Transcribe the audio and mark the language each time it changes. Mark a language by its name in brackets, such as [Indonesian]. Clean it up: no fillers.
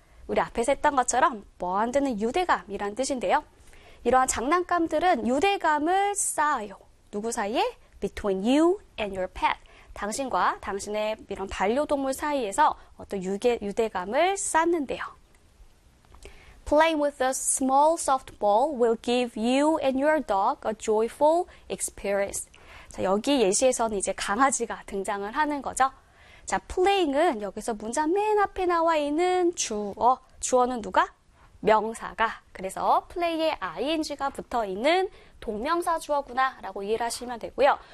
[Korean] 우리 앞에서 했던 것처럼 bond는 유대감이란 뜻인데요. 이러한 장난감들은 유대감을 쌓아요. 누구 사이에? [English] Between you and your pet. [Korean] 당신과 당신의 이런 반려동물 사이에서 어떤 유대감을 쌓는데요. [English] Playing with a small soft ball will give you and your dog a joyful experience. [Korean] 자, 여기 예시에서는 이제 강아지가 등장을 하는 거죠. 자, playing은 여기서 문장 맨 앞에 나와 있는 주어. 주어는 누가? 명사가. 그래서 play에 ing가 붙어 있는 동명사 주어구나라고 이해를 하시면 되고요.